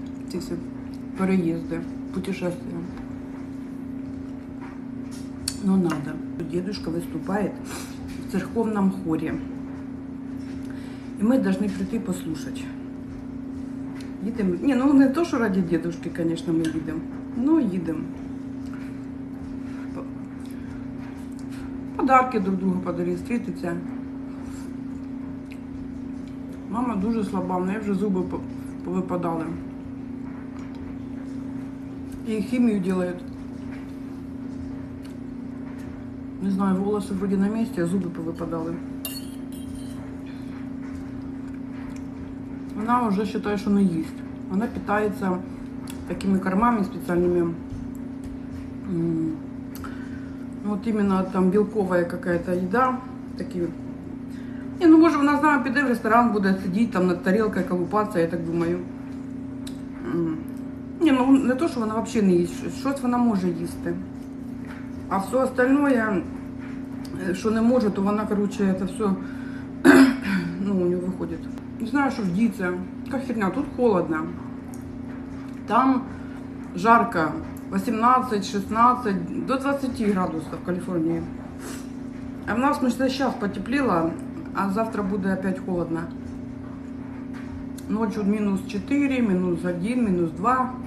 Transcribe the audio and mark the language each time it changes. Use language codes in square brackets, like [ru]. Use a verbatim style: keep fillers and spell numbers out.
[uk] Ці всі переїзди, путешествия. [ru] Ну, надо. Дедушка выступает в церковном хоре. И мы должны прийти послушать. Едем. Не, ну не то, что ради дедушки, конечно, мы едем. Но едем. Подарки друг другу подарили, встретиться. [uk] Мама дуже слаба, в неї вже зуби повипадали. [ru] И химию делают. Не знаю, волосы вроде на месте, а зубы повыпадали. Она уже считает, что она есть. Она питается такими кормами специальными. Вот именно там белковая какая-то еда. Такие. Не, ну может она с нами піде в ресторан, будет сидеть там над тарелкой, колупаться, я так думаю. [uk] Не, ну не то, що вона взагалі не їсть, щось вона може їсти. А [ru] все остальное, [uk] що не може, то вона, короче, це все, ну, у нього виходить. Не знаю, що вдіться. Така херня, тут холодно. Там жарко, вісімнадцять, шістнадцять, до двадцяти градусів в Каліфорнії. А в нас, ми зараз потепліло, а завтра буде опять холодно. [ru] Ночью минус чотири, минус один, минус два.